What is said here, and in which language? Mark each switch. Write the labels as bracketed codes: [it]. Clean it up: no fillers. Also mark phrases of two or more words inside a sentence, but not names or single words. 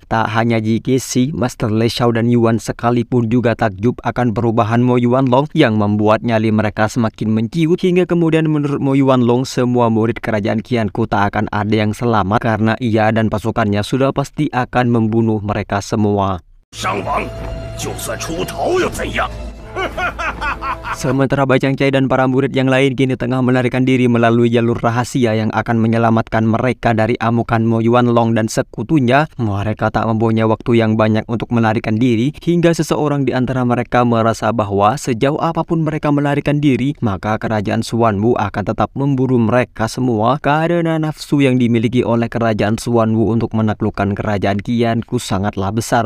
[id] Tak hanya Jikisi, Master Lei Xiao dan Yuan sekalipun juga takjub akan perubahan Mo Yuanlong yang membuat nyali mereka semakin menciut, hingga kemudian menurut Mo Yuanlong semua murid kerajaan Qianku tak akan ada yang selamat karena ia dan pasukannya sudah pasti akan membunuh mereka semua. [zh] 伤亡，就算出头又怎样？ [id] Sementara Bajang Cai dan para murid yang lain kini tengah melarikan diri melalui jalur rahasia yang akan menyelamatkan mereka dari amukan Mo Yuanlong dan sekutunya. Mereka tak mempunyai waktu yang banyak untuk melarikan diri, hingga seseorang di antara mereka merasa bahwa sejauh apapun mereka melarikan diri, maka kerajaan Xuanwu akan tetap memburu mereka semua karena nafsu yang dimiliki oleh kerajaan Xuanwu untuk menaklukkan kerajaan Qianku sangatlah besar.